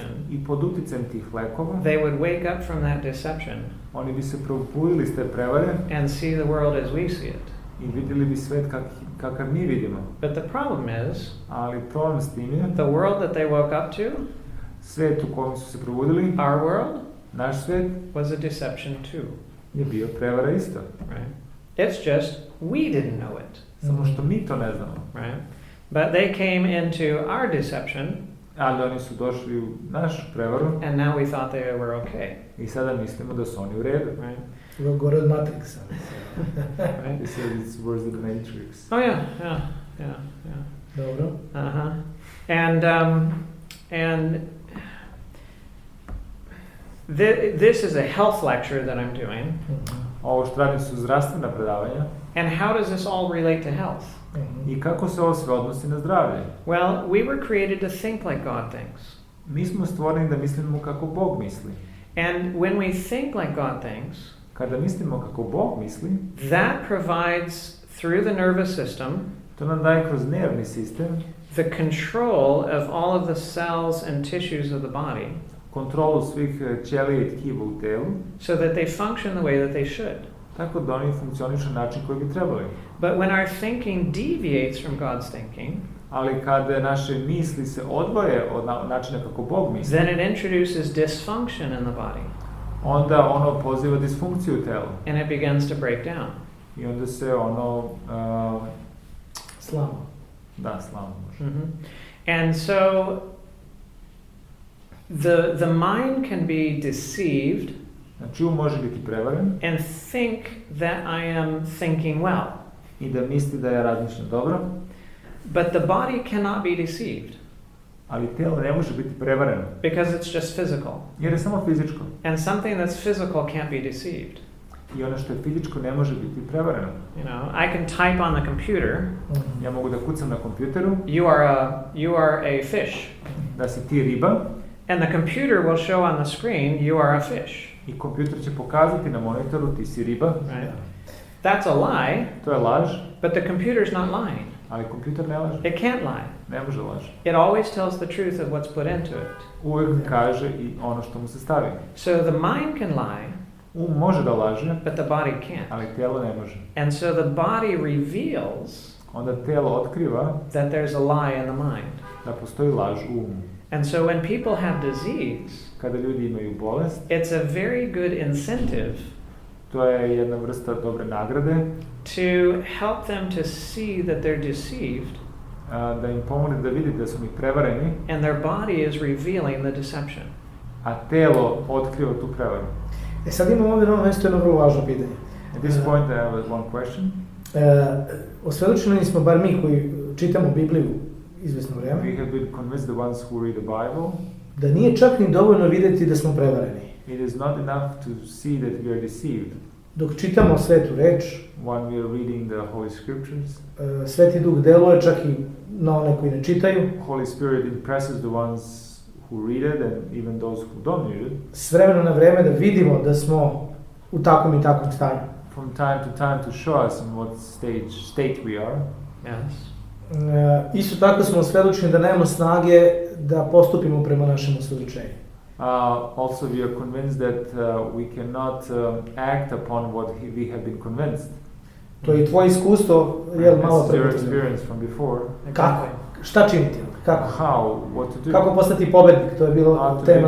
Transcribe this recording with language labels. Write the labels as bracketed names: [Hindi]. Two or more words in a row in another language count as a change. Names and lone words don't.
[Serbian] I pod uticajem tih lekova, [English] they would wake up from that deception [Serbian] oni bi se probudili iz te prevare [English] and see the world as we see it. [Serbian] i vidjeli bi svet kakav mi vidimo. [English] But the problem is, [Serbian] Ali problem s tim je, [English] the world that they woke up to, [Serbian] svet u kojem su se probudili, [English] our world, [Serbian] naš svet, [English] was a deception too. [Serbian] je bio prevara isto. [English] Right? It's just we didn't know it. [Serbian] Samo što mi to ne znamo. [English] Right? But they came into our deception, [Serbian] Ali oni su došli u našu prevaru [English] and now we thought they were okay. [Serbian] i sada mislimo da su oni u redu. [English] Right? [Serbian] Gore od Matrixa. [English] Right? They said it's worse than the Matrix. Oh yeah. [Serbian] Dobro. Uh-huh. [English] And this is a health lecture that I'm doing. [Serbian] Ovo što radim su zdravstvena predavanja. [English] And how does this all relate to health? [Serbian] I kako se ovo sve odnosi na zdravlje? [English] Well, we were created to think like God thinks. [Serbian] Mi smo stvoreni da mislimo kako Bog misli. [English] And when we think like God thinks, [Serbian] Kada mislimo kako Bog misli, [English] that provides through the nervous system [Serbian] to nam daje kroz nervni sistem [English] the control of all of the cells and tissues of the body, [Serbian] kontrolu svih ćelija i tkiva u telu, [English] so that they function the way that they should. [Serbian] tako da oni funkcionišu na način koji bi trebali. [English] But when our thinking deviates from God's thinking, [Serbian] Ali kada naše misli se odvoje od načina kako Bog misli, [English] then it introduces dysfunction in the body, [Serbian] onda ono poziva disfunkciju u telu. [English] and it begins to break down. [Serbian] I onda se ono Slamo. slamo može. Mm-hmm. [English] And so the mind can be deceived [Serbian] Znači može biti prevaren [English] and think that I am thinking well. [Serbian] i da misli da ja razmišljam dobro, [English] But the body cannot be deceived [Serbian] ali telo ne može biti prevareno, [English] because it's just physical. [Serbian] jer je samo fizičko. [English] And something that's physical can't be deceived. [Serbian] I ono što je fizičko ne može biti prevareno. [English] You know, I can type on the computer, [Serbian] Ja mogu da kucam na kompjuteru [English] you are a fish. [Serbian] da si ti riba [English] And the computer will show on the screen, you are a fish. [Serbian] i kompjuter će pokazati na monitoru ti si riba. [English] Right? That's a lie, [Serbian] To je laž, [English] but the computer's not lying. [Serbian] ali kompjuter ne laže. [English] It can't lie. [Serbian] Ne može laži. [English] It always tells the truth of what's put into it. [Serbian] Uvijek kaže i ono što mu se stavi. [English] So the mind can lie, [Serbian] Može da laže, [English] but the body can't. [Serbian] ali telo ne može. [English] And so the body reveals [Serbian] Onda telo otkriva [English] that there's a lie in the mind. [Serbian] da postoji laž u umu. [English] And so when people have disease, [Serbian] Kada ljudi imaju bolest, [English] it's a very good incentive [Serbian] to je jedna vrsta dobre nagrade [English] to help them to see that they're deceived, [Serbian] da im pomogne da vidi da su mi prevareni, [English] and their body is revealing the deception. [Serbian] a telo otkriva tu prevaru. Sad imamo ovdje na ovom mjestu jedno vrlo važno pitanje. [English] At this point I have one question. [Serbian] Osvjedočeni smo, bar mi koji čitamo Bibliju izvesno vrijeme, [English] We have been convinced, the ones who read the Bible, [Serbian] da nije čak ni dovoljno vidjeti da smo prevareni. [English] it is not enough to see that we are deceived. [Serbian] Dok čitamo Svetu reč, [English] When we are reading the Holy Scriptures, [Serbian] Sveti Duh deluje čak i na one koji ne čitaju. [English] Holy Spirit impresses the ones who read it and even those who don't read it. [Serbian] S vremena na vrijeme da vidimo da smo u takvom i takvom stanju. [English] From time to show us in what state we are. Yes. [Serbian] Isto tako smo osvjedočeni da nemamo snage da postupimo prema našem osvjedočenju. [English] Also we are convinced that we cannot act upon what we have been convinced. [Serbian] To je tvoje iskustvo, malo [English] It's your experience from before. [Serbian] Kako? Šta činiti? Kako? [English] How? What to do? [Serbian] Kako postati pobednik? To je bilo tema